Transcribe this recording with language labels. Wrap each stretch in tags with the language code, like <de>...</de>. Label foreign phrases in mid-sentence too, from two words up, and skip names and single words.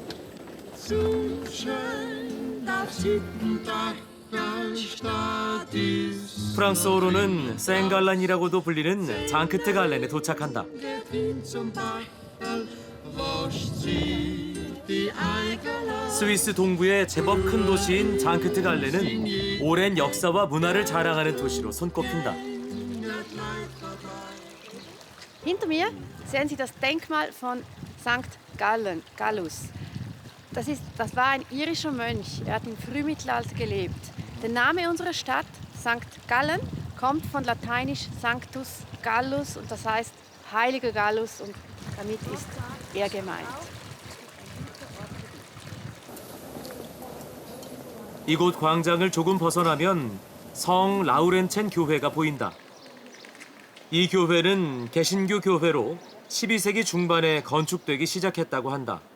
<ko>프랑스어로는 생갈란이라고도 불리는 장크트 갈렌에 도착한다. 스위스 동부의 제법 큰 도시인 장크트 갈렌은 오랜 역사와 문화를 자랑하는 도시로 손꼽힌다.</ko> <de>Hinter mir sehen Sie das Denkmal von St. Gallus. Das war ein irischer Mönch. Er hat im Frühmittelalter gelebt. Der Name unserer Stadt, St. Gallen, kommt von lateinisch Sanctus Gallus und das heißt Heiliger Gallus und damit ist er gemeint.</de> <ko>이곳 광장을 조금 벗어나면 성 라우렌첸 교회가 보인다. 이 교회는 개신교 교회로 12세기 중반에 건축되기 시작했다고 한다.</ko>